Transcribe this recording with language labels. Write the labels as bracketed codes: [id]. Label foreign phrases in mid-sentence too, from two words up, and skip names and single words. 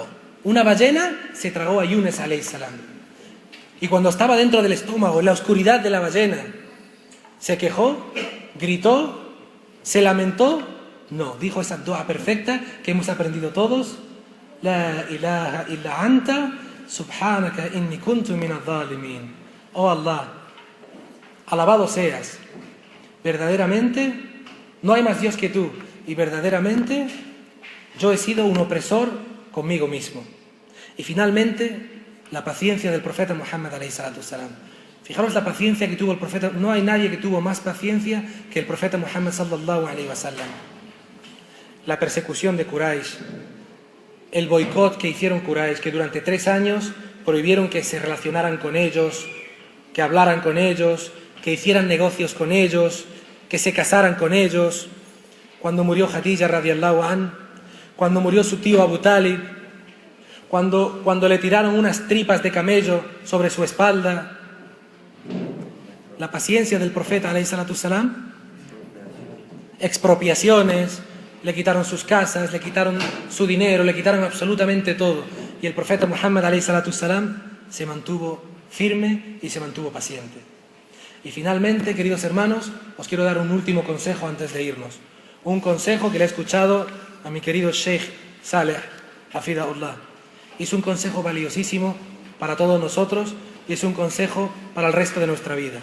[es] Una ballena se tragó a Yunus alayhisalam. Y cuando estaba dentro del estómago, en la oscuridad de la ballena, se quejó, gritó, se lamentó. No, dijo esa dua perfecta que hemos aprendido todos: [ar] لا إله إلا أنت سبحانك إني كنت من الظالمين. [es] Oh Allah, alabado seas. Verdaderamente, no hay más Dios que tú. Y verdaderamente, yo he sido un opresor conmigo mismo. Y finalmente, la paciencia del profeta Muhammad ﷺ. Fijaros la paciencia que tuvo el profeta. No hay nadie que tuvo más paciencia que el profeta Muhammad [ar] صلى الله عليه وسلم. [es] La persecución de Quraysh, el boicot que hicieron Quraysh, que durante 3 años prohibieron que se relacionaran con ellos, que hablaran con ellos, que hicieran negocios con ellos, que se casaran con ellos. Cuando murió Khadija [ar] رضي الله عن, [es] cuando murió su tío Abu Talib, cuando le tiraron unas tripas de camello sobre su espalda. La paciencia del profeta [ar] عليه الصلاة السلام. [es] Expropiaciones, le quitaron sus casas, le quitaron su dinero, le quitaron absolutamente todo. Y el profeta Muhammad [ar] عليه الصلاة السلام [es] se mantuvo firme y se mantuvo paciente. Y finalmente, queridos hermanos, os quiero dar un último consejo antes de irnos. Un consejo que le he escuchado a mi querido Sheikh Saleh Hafidahullah. Y es un consejo valiosísimo para todos nosotros y es un consejo para el resto de nuestra vida.